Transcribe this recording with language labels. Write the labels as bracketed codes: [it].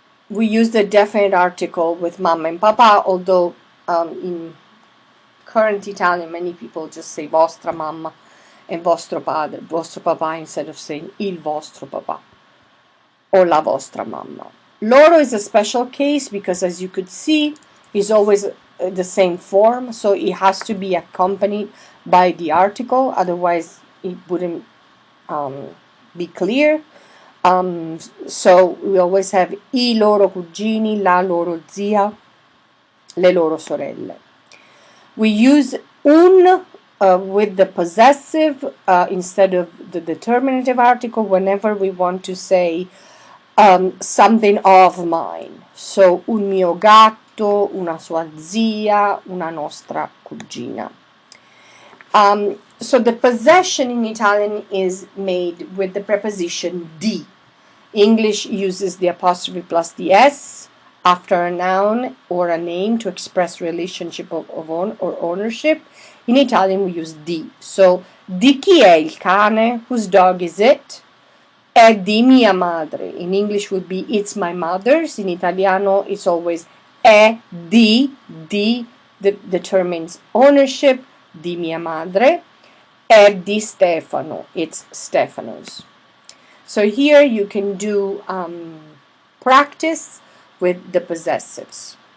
[en] we use the definite article with mamma and papa, although in current Italian many people just say [it] vostra mamma [en] and [it] vostro padre, vostro papà, [en] instead of saying [it] il vostro papà [en] or [it] la vostra mamma. [en] Loro is a special case because, as you could see, is always the same form, so it has to be accompanied by the article, otherwise it wouldn't be clear. So we always have [it] I loro cugini, la loro zia, le loro sorelle. [en] We use un with the possessive instead of the determinative article whenever we want to say something of mine. [it] So un mio gatto, una sua zia, una nostra cugina. [en] So the possession in Italian is made with the preposition di. English uses the apostrophe plus the s after a noun or a name to express relationship of own or ownership. In Italian we use di. So [it] di chi è il cane? [en] Whose dog is it? [it] È di mia madre. [en] In English would be it's my mother's. In Italiano it's always [it] è di. [en] Di determines ownership. [it] Di mia madre. È di Stefano. [en] It's Stefano's. So here you can do practice with the possessives.